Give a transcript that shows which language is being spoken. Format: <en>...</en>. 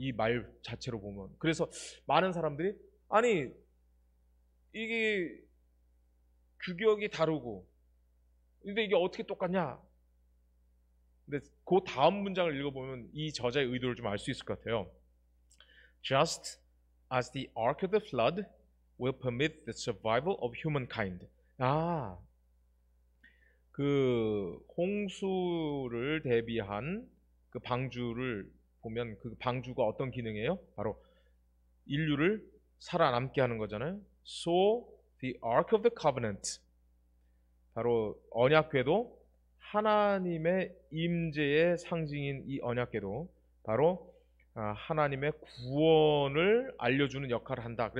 <ko>이 말 자체로 보면. 그래서 많은 사람들이 아니 이게 규격이 다르고 근데 이게 어떻게 똑같냐? 근데 그 다음 문장을 읽어보면 이 저자의 의도를 좀 알 수 있을 것 같아요.</ko> <en>Just as the ark of the flood will permit the survival of humankind.</en> <ko>그 홍수를 대비한 그 방주를 보면 그 방주가 어떤 기능이에요? 바로 인류를 살아남게 하는 거잖아요.</ko> <en>So the ark of the covenant,</en> <ko>바로 언약궤도, 하나님의 임재의 상징인 이 언약궤도 바로 하나님의 구원을 알려주는 역할을 한다.</ko>